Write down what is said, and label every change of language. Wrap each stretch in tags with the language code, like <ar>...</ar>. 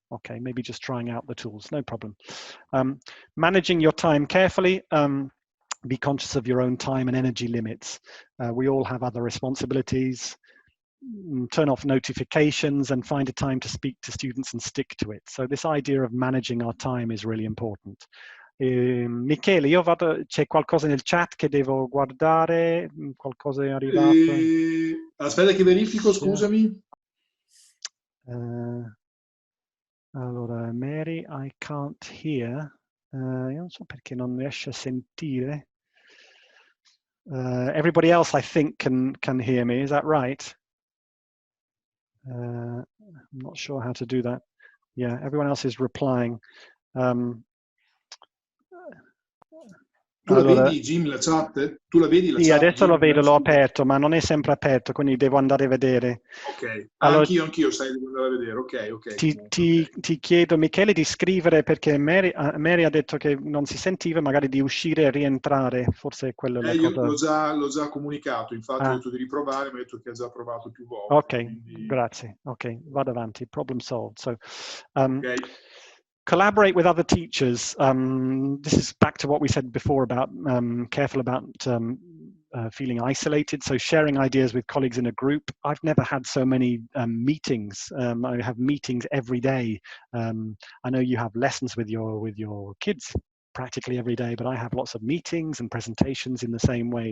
<en>Okay, maybe just trying out the tools, no problem. Managing your time carefully. Be conscious of your own time and energy limits. We all have other responsibilities. Turn off notifications and find a time to speak to students and stick to it. So this idea of managing our time is really important.</en> <it>Michele, io vado, c'è qualcosa nel chat che devo guardare? Qualcosa è arrivato? Aspetta che verifico, scusami.</it> <en>Allora, Mary, I can't hear.</en> <it>Io non so perché non riesce a sentire.</it> <en>Everybody else, I think, can hear me. Is that right? I'm not sure how to do that. Yeah, everyone else is replying.</en> <it>Tu la vedi, Jim, la chat? Tu la vedi la chat? Sì, adesso Jim, lo vedo, l'ho aperto, ma non è sempre aperto, quindi devo andare a vedere. Ok, allora, anch'io sai, devo andare a vedere. Ok. Ti chiedo, Michele, di scrivere, perché Mary ha detto che non si sentiva, magari di uscire e rientrare, forse è quello la cosa. L'ho già comunicato, infatti ho detto di riprovare, mi ha detto che ha già provato più volte. Ok, quindi... grazie. Ok, vado avanti,</it> <en>problem solved. So, okay. Collaborate with other teachers. This is back to what we said before about careful about feeling isolated. So sharing ideas with colleagues in a group. I've never had so many meetings. I have meetings every day. I know you have lessons with your kids practically every day, but I have lots of meetings and presentations in the same way.</en>